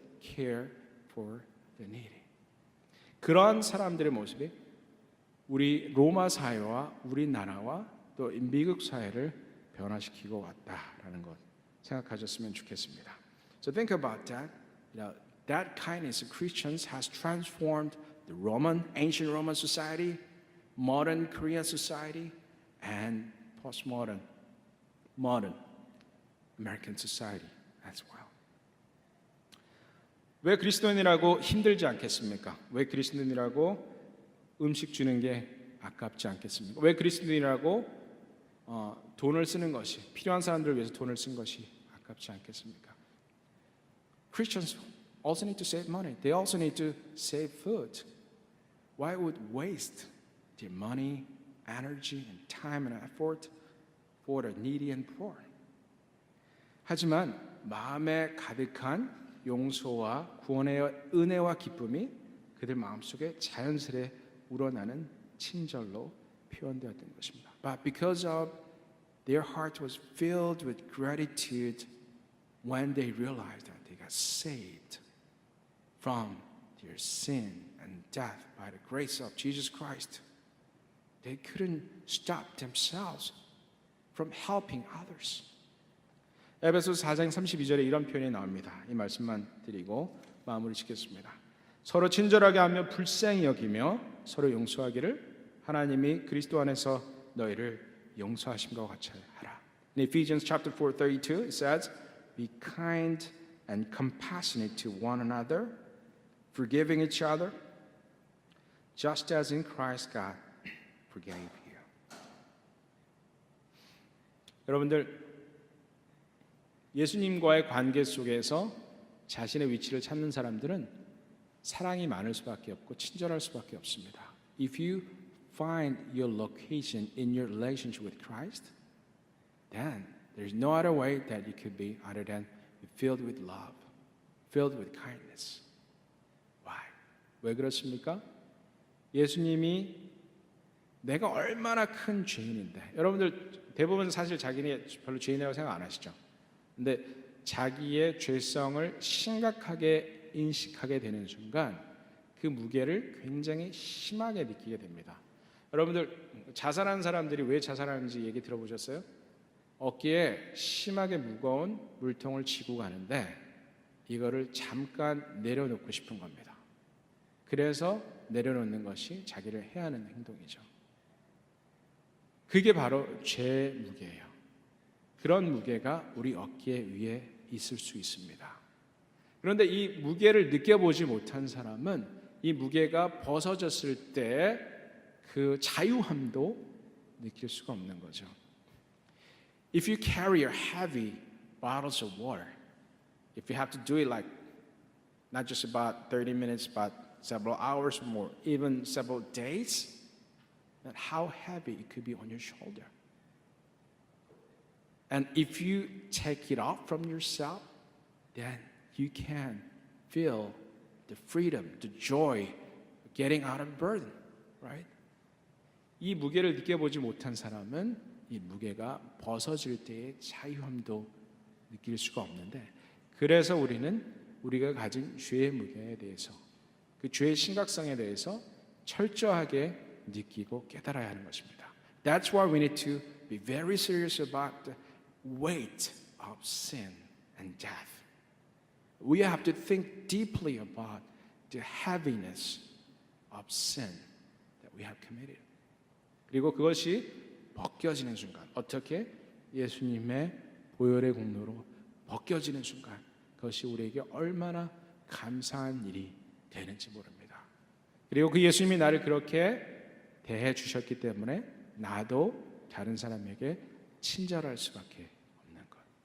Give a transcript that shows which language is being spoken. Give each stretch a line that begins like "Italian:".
English: care for the needy.
Korean: 그런 사람들의 모습이 우리 로마 사회와 우리나라와 또 미국 사회를 변화시키고 왔다라는 것 생각하셨으면 좋겠습니다.
English: So think about that. That kindness of Christians has transformed the ancient Roman society, modern Korean society, and modern American society as well.
Korean: 왜 그리스도인이라고 힘들지 않겠습니까? 왜 그리스도인이라고 음식 주는 게 아깝지 않겠습니까? 왜 그리스도인이라고 돈을 쓰는 것이 필요한 사람들을 위해서 돈을 쓴 것이 아깝지 않겠습니까?
English: Christians also need to save money. They also need to save food. Why would waste their money, energy, and time and effort for the needy and poor?
Korean: 하지만 마음에 가득한 용서와 구원의 은혜와 기쁨이 그들 마음속에 자연스레 우러나는 친절로 표현되었던 것입니다.
English: But because of their heart was filled with gratitude when they realized that they got saved from their sin and death by the grace of Jesus Christ, they couldn't stop themselves from helping others.
Korean: 에베소서 4장 32절에 이런 표현이 나옵니다. 이 말씀만 드리고 마무리 짓겠습니다. 서로 친절하게 하며 불쌍히 여기며 서로 용서하기를 하나님이 그리스도 안에서 너희를 용서하심과 같이 하라.
English: In Ephesians chapter 4:32 it says, "Be kind and compassionate to one another, forgiving each other, just as in Christ God forgave you."
Korean: 여러분들 예수님과의 관계 속에서 자신의 위치를 찾는 사람들은 사랑이 많을 수밖에 없고 친절할 수밖에 없습니다.
English: If you find your location in your relationship with Christ, then there's no other way that you could be other than filled with love, filled with kindness. Why?
Korean: 왜 그렇습니까? 예수님이 내가 얼마나 큰 죄인인데, 여러분들 대부분 사실 자기네 별로 죄인이라고 생각 안 하시죠? 근데 자기의 죄성을 심각하게 인식하게 되는 순간 그 무게를 굉장히 심하게 느끼게 됩니다. 여러분들 자살하는 사람들이 왜 자살하는지 얘기 들어보셨어요? 어깨에 심하게 무거운 물통을 지고 가는데 이거를 잠깐 내려놓고 싶은 겁니다. 그래서 내려놓는 것이 자기를 해하는 행동이죠. 그게 바로 죄의 무게예요. 그런 무게가 우리 어깨 위에 있을 수 있습니다. 그런데 이 무게를 느껴보지 못한 사람은 이 무게가 벗어졌을 때 그 자유함도 느낄 수가 없는 거죠.
English: If you carry your heavy bottles of water, if you have to do it like not just about 30 minutes, but several hours or more, even several days, then how heavy it could be on your shoulder. And if you take it off from yourself, then you can feel the freedom, the joy of getting out of the burden, right?
Korean: 이 무게를 느껴보지 못한 사람은 이 무게가 벗어질 때의 자유함도 느낄 수가 없는데, 그래서 우리는 우리가 가진 죄의 무게에 대해서, 그 죄의 심각성에 대해서 철저하게 느끼고 깨달아야 하는 것입니다.
English: That's why we need to be very serious about the weight of sin and death. We have to think deeply about the heaviness of sin that we have committed.
Korean: 그리고 그것이 벗겨지는 순간, 어떻게? 예수님의 보혈의 공로로 벗겨지는 순간, 그것이 우리에게 얼마나 감사한 일이 되는지 모릅니다. 그리고 그 예수님이 나를 그렇게 대해 주셨기 때문에 나도 다른 사람에게 친절할 수밖에 없는 것.